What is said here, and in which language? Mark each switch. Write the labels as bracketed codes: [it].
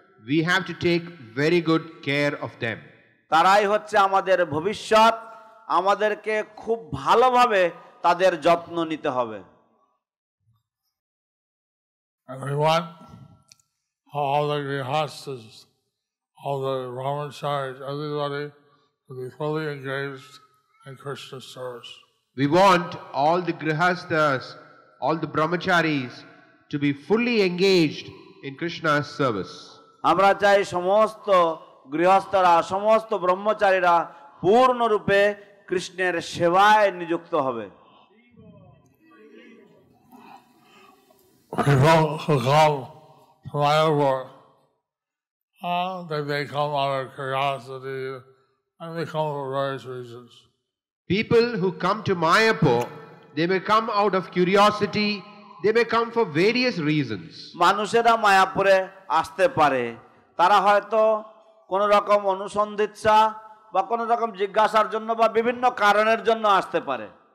[en] We have to take very good care of them. [bn] তারাই হচ্ছে আমাদের ভবিষ্যৎ, আমাদেরকে খুব ভালোভাবে তাদের যত্ন নিতে হবে। [en] And we want all the grihastas, all the brahmacharis, everybody to be fully engaged in Krishna service. We want all the grihastas, all the brahmacharis to be fully engaged in Krishna's service. [bn] আমরা চাই সমস্ত গৃহস্থরা, সমস্ত ব্রহ্মচারীরা পূর্ণরূপে কৃষ্ণের সেবায় নিযুক্ত হবে। [en] People who come to Mayapur, they come out of curiosity and they come for various reasons. People who come to Mayapur, they may come out of curiosity, they may come for various reasons. [bn] মানুষেরা মায়াপুরে আসতে পারে, তারা হয়তো কোনো রকম অনুসন্ধিৎসা বা কোনো রকম জিজ্ঞাসার জন্য বা বিভিন্ন কারণের জন্য আসতে পারে।